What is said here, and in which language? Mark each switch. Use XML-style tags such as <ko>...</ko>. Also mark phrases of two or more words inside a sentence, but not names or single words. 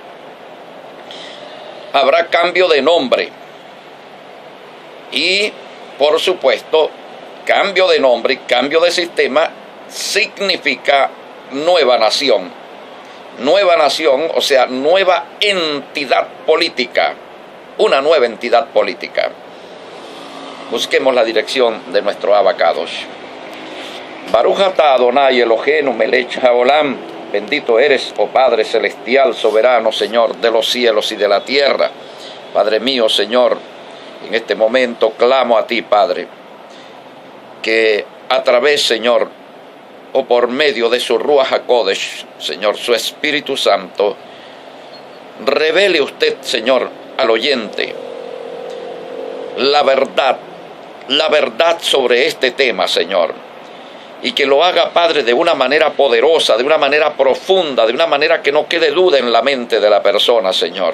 <es>habrá cambio de nombre y, por supuesto, cambio de nombre y cambio de sistema significa nueva nación, o sea, nueva entidad política, una nueva entidad política. Busquemos la dirección de nuestro Abacadosh.</es> <he>ברוך אתה אדוני אלוהינו מלך העולם,</he> <es>bendito eres, oh Padre celestial, soberano, Señor de los cielos y de la tierra. Padre mío, Señor, en este momento clamo a ti, Padre, que a través, Señor, o por medio de su</es> <he>רוח הקודש,</he> <es>Señor, su Espíritu Santo, revele usted, Señor, al oyente la verdad sobre este tema, Señor, y que lo haga, Padre, de una manera poderosa, de una manera profunda, de una manera que no quede duda en la mente de la persona, Señor.</es>